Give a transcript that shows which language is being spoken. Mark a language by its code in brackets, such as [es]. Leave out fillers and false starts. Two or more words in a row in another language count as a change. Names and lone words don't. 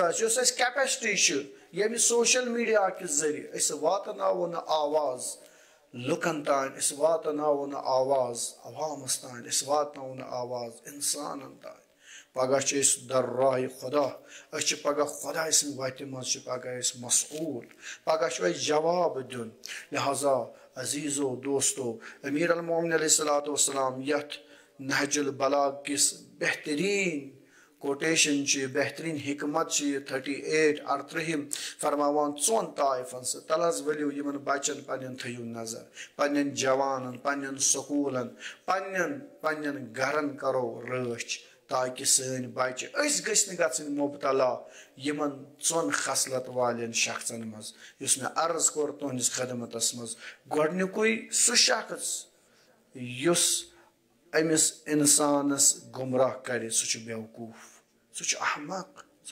[ks] آسہِ یُس اَسہِ کیپیسٹی چھِ ییٚمہِ [en] social media [ks] کہِ ذٔریعہٕ أسۍ واتناوو نہٕ آواز لُکن تانۍ أسۍ واتناوو نہٕ آواز عوامس تانۍ أسۍ واتناوو نہٕ آواز اِنسانن تانۍ پگاہ چھِ أسۍ در راہِ خۄدا أسۍ چھِ پگاہ خۄداے سٕنٛدِ وتہِ منٛز چھِ پگاہ أسۍ مسعوٗل پگاہ چھُ اَسہِ جواب دیُن لہذا عزیٖزو دوستو امیر المومنین [ar] علیہ الصلوۃ والسلام [ks] یتھ نہج البلاغ کِس بہتریٖن کوٹیشن چھِ بہتریٖن حکمت چھِ یہِ 38 38 فرماوان ژۄن طائفن سۭتۍ تل حظ ؤلِو یِمن بچن پننٮ۪ن تھٲیِو نظر پننٮ۪ن جوانن پننٮ۪ن سکوٗلن پننٮ۪ن گرن کرو رٲچھ تاکہِ سٲنۍ بچہِ أسۍ گٔژھۍ نہٕ گژھٕنۍ مبتلا یِمن ژۄن خصلت والٮ۪ن شخصن منٛز یُس مےٚ عرض کوٚر تُہنٛدِس خدمتس منٛز گۄڈنیُکُے سُہ شخص یُس أمِس اِنسانس گمراہ کرِ سُہ چھُ بیوقوٗف سُہ چھُ احمق سُہ